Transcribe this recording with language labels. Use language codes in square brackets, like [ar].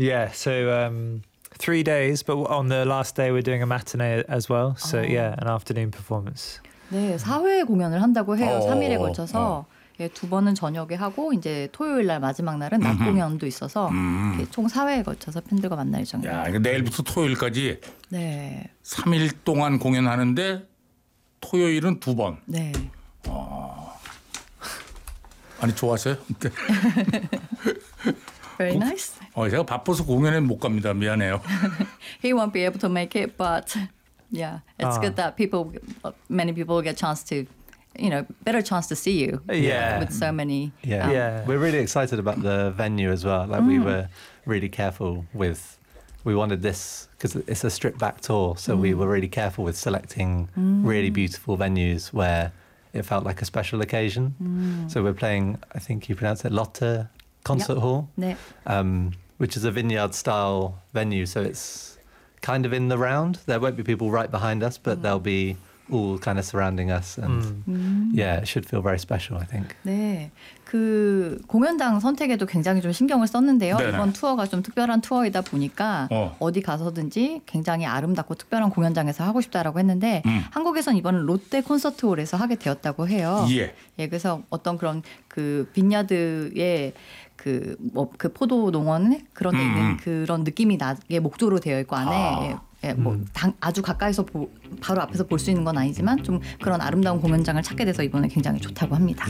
[en] Yeah, so 3 days, but on the last day we're doing a matinee as well. So oh. yeah, an afternoon performance. [ko] 네, 4회 공연을 한다고 해요. Oh. 3일에 걸쳐서 oh. 예, 두 번은 저녁에 하고 이제 토요일 날 마지막 날은 낮 공연도 있어서 이렇게 총 4회에 걸쳐서 팬들과 만날 예정입니다. 야, 이거 내일부터 토요일까지 네. 3일 동안 공연하는데 토요일은 두 번. 네. 아니 좋아하세요? [en] Very nice. [ko] 제가 바빠서 공연에 못 갑니다. 미안해요. [en] He won't be able to make it, but yeah, it's 아. good that people, many people get chance to, you know, better chance to see you. Yeah. With so many. Yeah. Yeah. We're really excited about the venue as well. Like we were really careful with, we wanted this because it's a stripped back tour, so we were really careful with selecting really beautiful venues where. It felt like a special occasion. So we're playing, I think you pronounce it, Lotte Concert yep. Hall, [ko] 네. [en] Which is a vineyard-style venue. So it's kind of in the round. There won't be people right behind us, but they'll be all kind of surrounding us. And yeah, it should feel very special, I think. [ko] 네, 그 공연장 선택에도 굉장히 좀 신경을 썼는데요. 네. 이번 투어가 좀 특별한 투어이다 보니까 어디 가서든지 굉장히 아름답고 특별한 공연장에서 하고 싶다라고 했는데 한국에선 이번은 롯데 콘서트홀에서 하게 되었다고 해요. 예. 예, 그래서 어떤 그런 그 빈야드의 그 뭐 그 포도 농원에 그런 데 있는 그런 느낌이 나게 목조로 되어 있고 안에 아. 예, 뭐 아주 가까이서 바로 앞에서 볼 수 있는 건 아니지만 좀 그런 아름다운 공연장을 찾게 돼서 이번에 굉장히 좋다고 합니다.